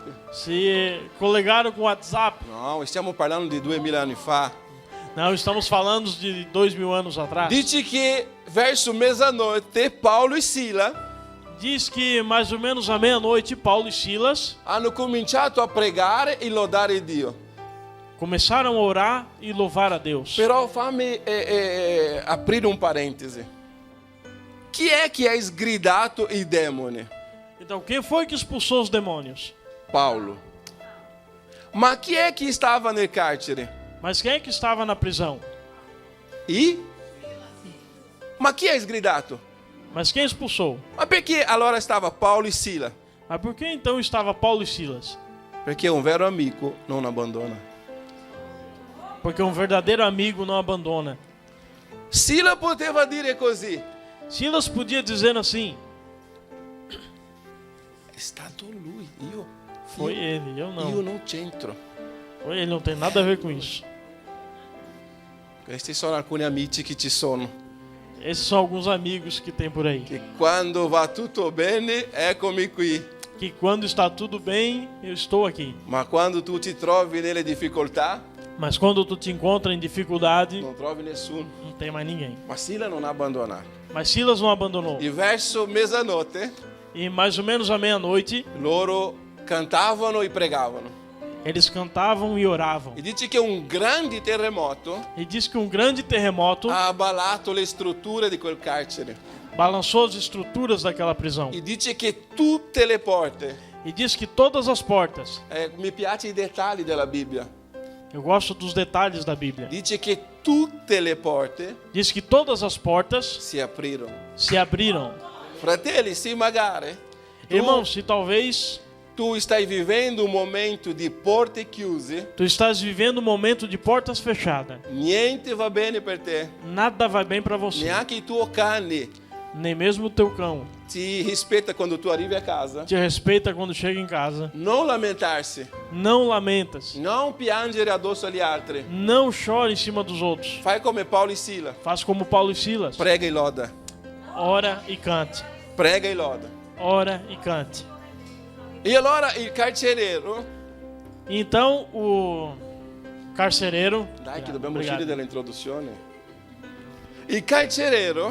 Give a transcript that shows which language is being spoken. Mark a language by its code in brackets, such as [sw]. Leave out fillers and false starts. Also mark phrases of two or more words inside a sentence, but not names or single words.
[pt] se colegaram com o WhatsApp. [it] No, stiamo parlando di 2000 anni fa. [pt] Não, estamos falando de 2000 anos atrás. [it] Dice che verso mezzanotte Paolo e Sila [pt] Diz que mais ou menos à meia-noite, Paulo e Silas [it] hanno cominciato a pregare e lodare Dio. [pt] começaram a orar e louvar a Deus. [it] Però fammi aprire un parentesi. Chi è che ha sgridato i demoni? [pt] Então, quem foi que expulsou os demônios? [it] Paolo. Ma chi è che stava nel carcere? [pt] Mas quem é que estava na prisão? [it] E? Ma chi ha sgridato? [pt] Mas quem expulsou? [it] Ma perché allora stava Paolo e Sila? [pt] Mas por que então estava Paulo e Silas? [it] Perché un vero amico non abbandona. [pt] Porque um verdadeiro amigo não abandona. [it] Sila poteva dire così. [pt] Silas podia dizer assim: [it] È stato lui, io [pt] foi ele, eu [it] io [pt] não. [it] non c'entro. [pt] Foi ele, não tem nada a ver com isso. [it] Questi sono alcuni amici che ci sono. [pt] Esses são alguns amigos que tem por aí. [it] Che quando va tutto bene, eccomi qui. [pt] Que quando está tudo bem, eu estou aqui. [it] Ma quando tu ti trovi nelle difficoltà, [pt] Mas quando tu te encontra em dificuldade, [it] non trovi nessuno. [pt] não tem mais ninguém. [it] Ma Sila non ha abbandonato. [pt] Mas Silas não abandonou. [it] E verso mezzanotte, [pt] E mais ou menos à meia-noite, [it] loro cantavano e pregavano. [pt] eles cantavam e oravam. [it] E dice che un grande terremoto [pt] E diz que um grande terremoto [it] ha abalato le strutture di quel carcere. [pt] balançou as estruturas daquela prisão. [it] E dice che tutte le porte, [pt] E diz que todas as portas, [it] mi piace i dettagli della Bibbia, [pt] eu gosto dos detalhes da Bíblia, [it] dice che tutte le porte [pt] diz que todas as portas [it] si aprirono. [pt] se abriram. [it] Fratelli, se magari [pt] Irmãos, se talvez [it] tu stai vivendo un momento di porte chiuse, [pt] tu estás vivendo um momento de portas fechadas, [it] niente va bene per te, [pt] nada vai bem para você. [it] neanche i tuoi cani [pt] nem mesmo o teu cão [it] ti rispetta quando tu arrivi a casa. [pt] te respeita quando chega em casa. [it] Non lamentarsi, [pt] Não lamentas, [it] non piangere addosso agli altri. [pt] não chora em cima dos outros. [it] Fai come Paolo e Sila. [pt] Faz como Paulo e Silas. [it] Prega e loda. [pt] Ora e cante. [it] Prega e loda. [pt] Ora e cante. [it] E allora il carcereiro... [pt] Então o carcereiro... [it] Dai che dobbiamo [pt] Obrigado. [it] uscire dall'introduzione. Il carcereiro